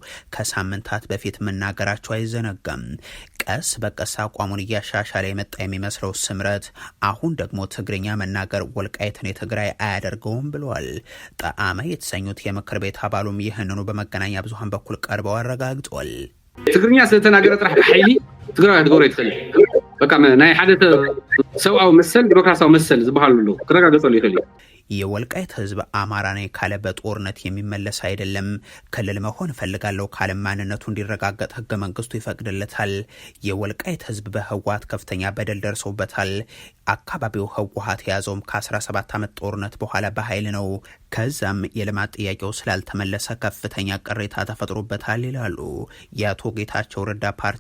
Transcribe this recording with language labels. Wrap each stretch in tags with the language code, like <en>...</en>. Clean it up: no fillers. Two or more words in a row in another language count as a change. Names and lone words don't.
<am>ከሳምንታት በፊት መናገራቸው አይዘነጋም። ቀስ በቀስ አቋሙን እያሻሻለ የመጣ የሚመስለው ስምረት አሁን ደግሞ ትግርኛ መናገር ወልቃይትን የትግራይ አያደርገውም ብለዋል። ጣዕመ የተሰኙት የምክር ቤት አባሉም ይህንኑ በመገናኛ ብዙሃን በኩል ቀርበው አረጋግጧል።</am> <ti>ትግርኛ ስለተናገረ ጥራሕ ብሓይሊ ትግራይ አድገው ይተል በቃ ናይ ሓደ ሰብአዊ መሰል ዲሞክራሲያዊ መሰል ዝበሃሉ ክረጋገጸሉ ይኽእል።</ti> <am>የወልቃይት ህዝብ አማራ ነኝ ካለ በጦርነት የሚመለስ አይደለም። ክልል መሆን እፈልጋለሁ ካለ ማንነቱ እንዲረጋገጥ ህገ መንግስቱ ይፈቅድለታል። የወልቃይት ህዝብ በህወሓት ከፍተኛ በደል ደርሶበታል። አካባቢው ህወሓት የያዘውም ከ17 ዓመት ጦርነት በኋላ በኃይል ነው። ከዛም የልማት ጥያቄው ስላልተመለሰ ከፍተኛ ቅሬታ ተፈጥሮበታል ይላሉ የአቶ ጌታቸው ረዳ ፓርቲ</am>